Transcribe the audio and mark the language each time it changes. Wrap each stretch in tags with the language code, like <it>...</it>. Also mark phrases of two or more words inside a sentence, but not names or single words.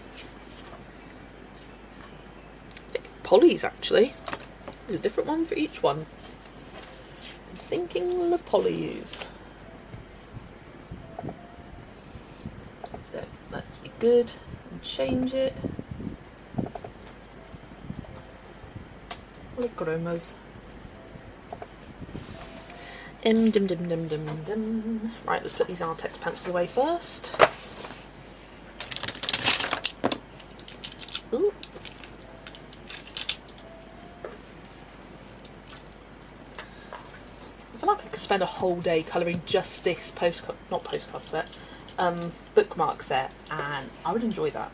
<en>I think Polly's actually. There's a different one for each one. I'm thinking the Polly's. So let's be good and change it. Polychromas. Dim dim dim dim dim. Right, let's put these Artex pencils away first. Ooh. I feel like I could spend a whole day colouring just this postcard set, bookmark set, and I would enjoy that.</en>